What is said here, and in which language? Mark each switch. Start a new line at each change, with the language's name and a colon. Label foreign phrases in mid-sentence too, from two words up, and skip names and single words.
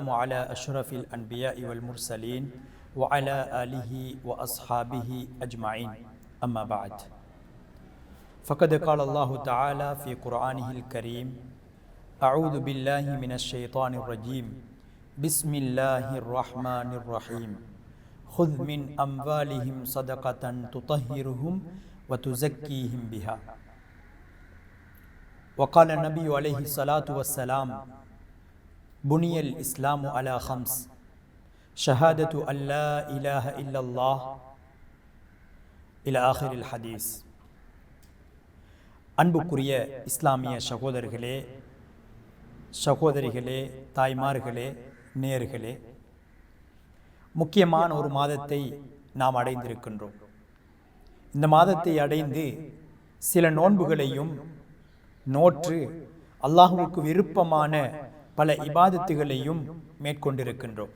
Arabic: على أشرف الأنبياء والمرسلين وعلى آله وأصحابه أجمعين أما بعد فقد قال الله تعالى في قرآنه الكريم أعوذ بالله من الشيطان الرجيم بسم الله الرحمن الرحيم خذ من أموالهم صدقة تطهرهم وتزكيهم بها وقال النبي عليه الصلاة والسلام بني الإسلام على خمس شهادة أن لا إله إلا الله إلى آخر الحديث.
Tamil: அன்புக்குரிய இஸ்லாமிய சகோதரிகளே தாய்மார்களே நேயர்களே, முக்கியமான ஒரு மாதத்தை நாம் அடைந்திருக்கின்றோம். இந்த மாதத்தை அடைந்து சில நோன்புகளையும் நோற்று அல்லாஹ்வுக்கு விருப்பமான பல இபாதத்துகளையும் மேற்கொண்டிருக்கின்றோம்.